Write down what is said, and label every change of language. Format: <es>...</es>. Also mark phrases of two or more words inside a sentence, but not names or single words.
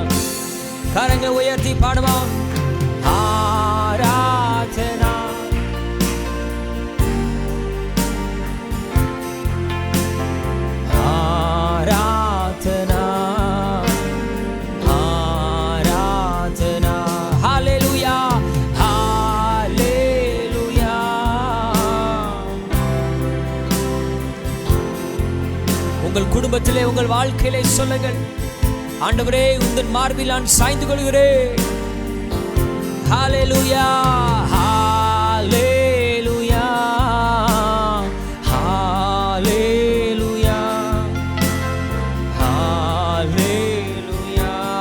<ml>കരങ്ങൾ ഉയർത്തി പാടുവാൻ ആരാധന ആരാധന ആരാധന. ഹല്ലേലൂയ ഹല്ലേലൂയ.</ml> <ta>உங்கள் குடும்பத்திலே உங்கள் வாழ்க்கையிலே சொல்லுங்கள், ஆண்டவரே உந்தன் மார்பில் நான் சாய்ந்து கொள்கிறேன். ஹல்லேலூயா ஹல்லேலூயா ஹல்லேலூயா ஹல்லேலூயா.</ta>